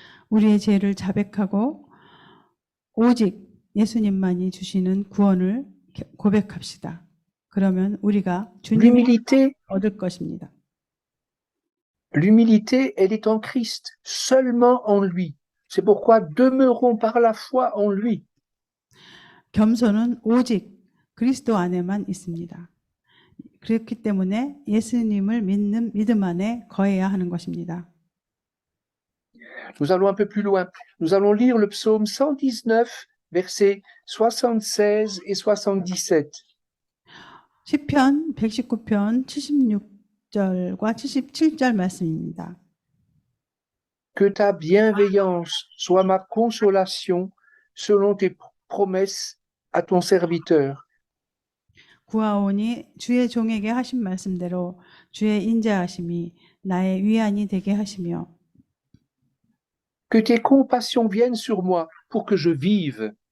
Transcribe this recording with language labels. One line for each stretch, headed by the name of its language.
Korean: 우리의 죄를 자백하고 오직 예수님만이 주시는 구원을 고백합시다. 그러면 우리가 주님을
French: L'humilité,
Korean: 얻을 것입니다.
French: l'humilité, elle est en Christ, seulement en lui. C'est pourquoi demeurons par la foi en lui.
Korean: 겸손은 오직 그리스도 안에만 있습니다. 그렇기 때문에 예수님을 믿는 믿음 안에 거해야 하는 것입니다.
French: Nous allons un peu plus loin. Nous allons lire le psaume 119, versets 76 et 77.
Korean: 시편 119편 76절과 77절 말씀입니다.
French: Que ta bienveillance soit ma consolation selon tes promesses à ton serviteur.
Korean: 구하오니 주의 종에게 하신 말씀대로 주의 인자하심이 나의 위안이 되게 하시며
French: Que tes compassions viennent sur moi pour que je vive.